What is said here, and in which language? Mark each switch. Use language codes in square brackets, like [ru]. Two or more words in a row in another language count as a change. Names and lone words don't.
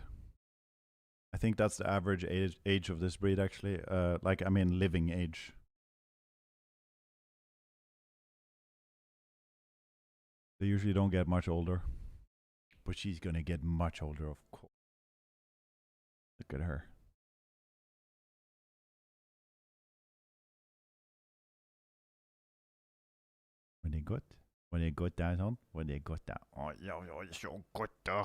[en] I think that's the average age of this breed, actually. Like, I mean, living age. They usually don't get much older. But she's gonna get much older, of course. Look at her. [no] Var det godt? Var det godt der, sånn? Var det godt der? Å, ja, ja, så godt da.